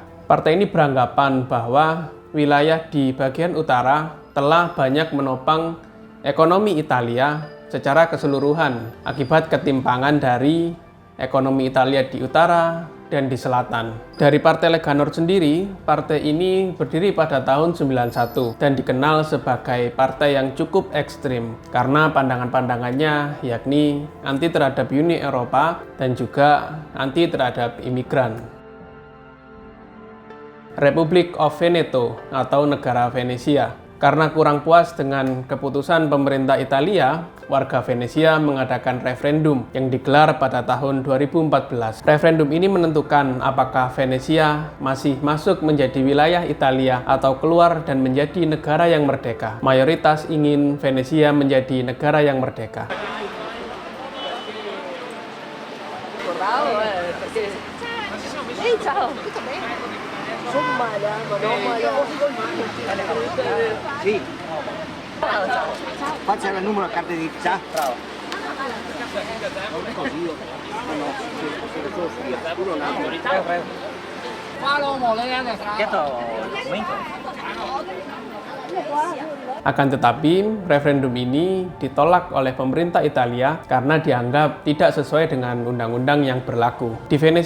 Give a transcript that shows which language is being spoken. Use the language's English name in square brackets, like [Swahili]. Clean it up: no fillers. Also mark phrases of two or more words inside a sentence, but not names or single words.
[Indonesian] Partai ini beranggapan bahwa wilayah di bagian utara telah banyak menopang ekonomi Italia secara keseluruhan akibat ketimpangan dari ekonomi Italia di utara dan di selatan. Dari Partai Lega Nord sendiri, partai ini berdiri pada tahun 91 dan dikenal sebagai partai yang cukup ekstrim karena pandangan-pandangannya yakni anti terhadap Uni Eropa dan juga anti terhadap imigran. Republic of Veneto atau negara Venesia. Karena kurang puas dengan keputusan pemerintah Italia, warga Venesia mengadakan referendum yang digelar pada tahun 2014. Referendum ini menentukan apakah Venesia masih masuk menjadi wilayah Italia atau keluar dan menjadi negara yang merdeka. Mayoritas ingin Venesia menjadi negara yang merdeka. [Italian] Sì. Faccia il numero a carta di già. Bravo. Così io. [Indonesian] Akan tetapi, referendum ini ditolak oleh pemerintah Italia karena dianggap tidak sesuai dengan undang-undang yang berlaku.